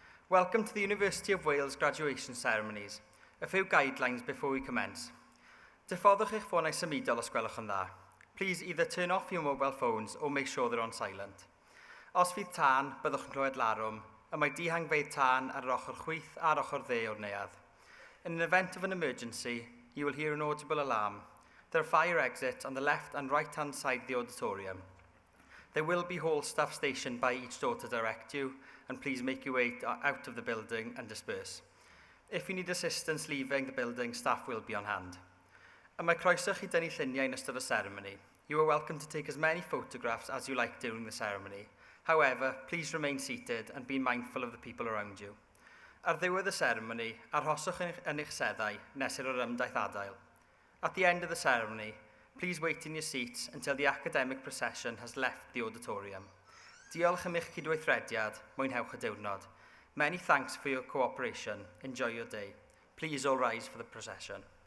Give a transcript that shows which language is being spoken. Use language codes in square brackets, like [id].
[en] Welcome to the University of Wales graduation ceremonies. A few guidelines before we commence. [cy] Diffoddwch eich ffonau symudol os gwelwch yn dda. [en] Please either turn off your mobile phones or make sure they're on silent. [cy] Os fydd tân, byddwch yn clywed larwm, y mae dihangfeydd tân ar yr ochr chwith a'r ochr dde o'r neuadd. [en] In an event of an emergency, you will hear an audible alarm. There are fire exits on the left and right-hand side of the auditorium. There will be hall staff stationed by each door to direct you, and please make your way out of the building and disperse. If you need assistance leaving the building, staff will be on hand. [cy] Y mae croeso chi dynnu lluniau yn ystod y ceremony. [en] You are welcome to take as many photographs as you like during the ceremony. However, please remain seated and be mindful of the people around you. [cy] Ar ddiwedd y ceremony, arhoswch yn eich seddau nes i'r ymdaith adael. [en] At the end of the ceremony, please wait in your seats until the academic procession has left the auditorium. [cy] Diolch am eich cydweithrediad, mwynhewch y diwrnod. [en] Many thanks for your cooperation. Enjoy your day. Please all rise for the procession.